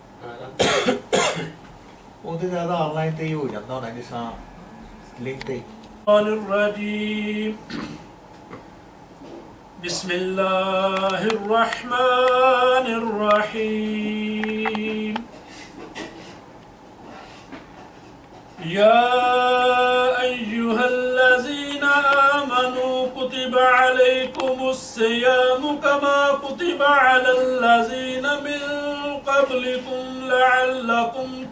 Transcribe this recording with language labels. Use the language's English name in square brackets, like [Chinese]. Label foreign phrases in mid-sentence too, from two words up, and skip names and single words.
[Punjabi] ਉਹਦੇ ਜ਼ਿਆਦਾ ਆਨਲਾਈਨ ਤੇ ਹੀ ਹੋ ਜਾਂਦਾ ਹੋਣਾ ਜਿਸ ਤਰ੍ਹਾਂ ਲਿੰਕ ਤੇ [Arabic] الرجيم بسم الله الرحمن الرحيم يا أيها الذين آمنوا كتب عليكم الصيام كما كتب على الذين من قبلكم لعلكم